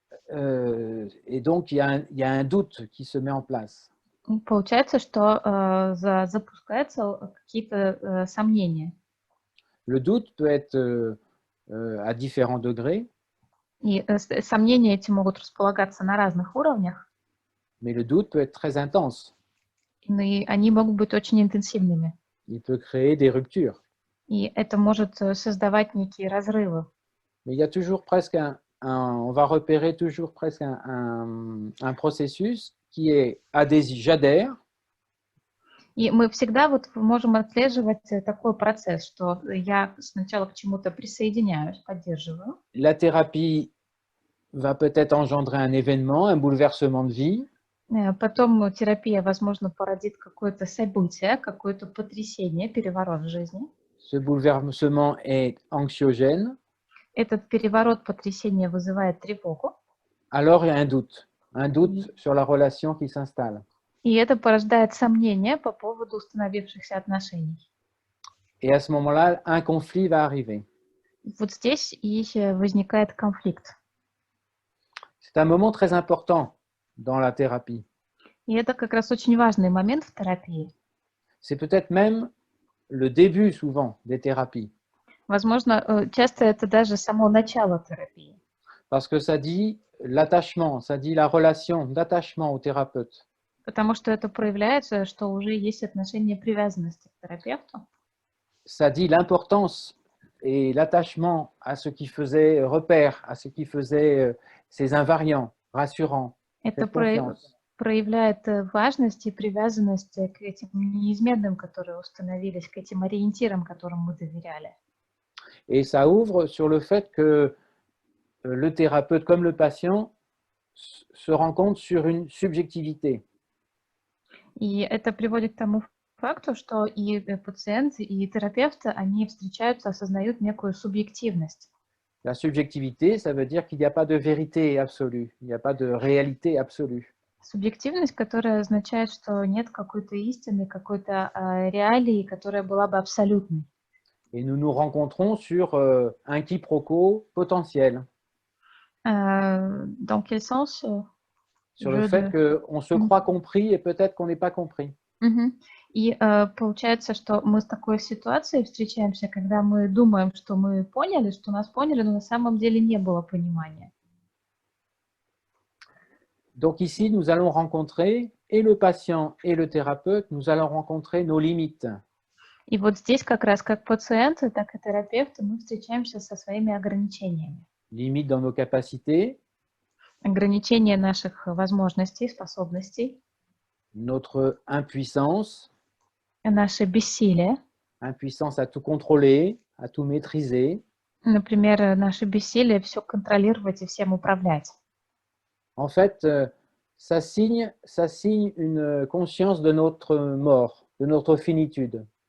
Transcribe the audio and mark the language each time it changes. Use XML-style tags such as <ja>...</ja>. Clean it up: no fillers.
<fr>Et donc, il y a un doute qui se met en place.</fr> <ru>Получается, что запускаются какие-то сомнения.</ru> <fr>Le doute peut être à différents degrés.</fr> <ru>И сомнения эти могут располагаться на разных уровнях.</ru> <fr>Mais le doute peut être très intense.</fr> <ru>И они могут быть очень интенсивными.</ru> <fr>Il peut créer des ruptures.</fr> <ru>И это может создавать некие разрывы.</ru> <fr>Mais il y a toujours presque on va repérer toujours presque un processus qui est adhésif, j'adhère.</fr> <ru>И мы всегда вот можем отслеживать такой процесс, что я сначала к чему-то присоединяюсь, поддерживаю.</ru> <fr>La thérapie va peut-être engendrer un événement, un bouleversement de vie.</fr> <ru>Потом терапия, возможно, породит какое-то событие, какое-то потрясение, переворот в жизни.</ru> <fr>Ce bouleversement est anxiogène.</fr> <ru>Этот переворот, потрясение вызывает тревогу.</ru> <fr>Alors il y a un doute sur la relation qui s'installe.</fr> <ru>И это порождает сомнения по поводу установившихся отношений.</ru> <fr>Et à ce moment-là, un conflit va arriver.</fr> <ru>Вот здесь и возникает конфликт.</ru> <fr>C'est un moment très important dans la thérapie.</fr> <ru>И это как раз очень важный момент в терапии.</ru> <fr>C'est peut-être même le début souvent des thérapies.</fr> <ru>Возможно, часто это даже само начало терапии.</ru> <fr>Parce que ça dit l'attachement, ça dit la relation d'attachement au thérapeute.</fr> <ru>Потому что это проявляется, что уже есть отношение привязанности к терапевту.</ru> <fr>Ça dit l'importance et l'attachement à ce qui faisait repère, à ce qui faisait ces invariants rassurants.</fr> <ru>Это проявляет важность и привязанность к этим неизменным, которые установились, к этим ориентирам, которым мы доверяли.</ru> <fr>Et ça ouvre sur le fait que le thérapeute comme le patient se rencontrent sur une subjectivité.</fr> <ru>И это приводит к тому факту, что и пациент, и терапевт, они встречаются, осознают некую субъективность.</ru> <fr>La subjectivité, ça veut dire qu'il n'y a pas de vérité absolue, il n'y a pas de réalité absolue.</fr> <ru>Субъективность, которая означает, что нет какой-то истины, какой-то реалии, которая была бы абсолютной.</ru> <fr>Et nous nous rencontrons sur un quiproquo potentiel. Dans quel sens? Sur le fait qu'on se croit compris et peut-être qu'on n'est pas compris.</fr> <ru>И получается, что мы с такой ситуацией встречаемся, когда мы думаем, что мы поняли, что нас поняли, но на самом деле не было понимания.</ru> <fr>Donc ici, nous allons rencontrer, et le patient et le thérapeute, nous allons rencontrer nos limites.</fr> <ru>И вот здесь как раз как пациенты, так и терапевты мы встречаемся со своими ограничениями.</ru> <fr>Limites dans nos capacités.</fr> <ru>Ограничения наших возможностей, способностей.</ru> <fr>Notre impuissance.</fr> <ru>Наше бессилие.</ru> <fr>Impuissance à tout contrôler, à tout maîtriser.</fr> <ru>Например, наше бессилие все контролировать и всем управлять.</ru> <fr>En fait, ça signe une conscience de notre mort, de notre finitude.</fr>